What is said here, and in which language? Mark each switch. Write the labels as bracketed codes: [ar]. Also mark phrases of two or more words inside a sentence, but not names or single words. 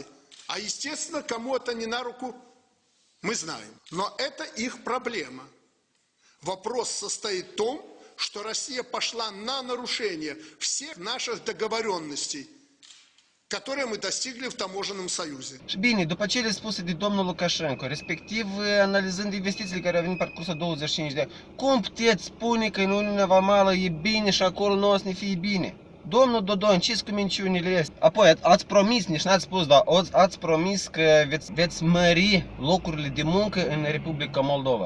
[ru] А естественно, кому это не на руку, мы знаем. Но это их проблема. Вопрос состоит в том, что Россия пошла на нарушение всех наших договоренностей, которые мы достигли в таможенном союзе. [ro] Și bine, după cele spuse de domnul Lukashenko, respectiv analizând investițiile care au venit parcursul 25 de ani, cum puteți spune că în Uniunea Vamală e bine și acolo nu o să ne fie bine? Domnul Dodon, ce-s cu minciunile astea? Apoi, ați promis, nici n-ați spus, dar ați promis că veți mări locurile de muncă în Republica Moldova.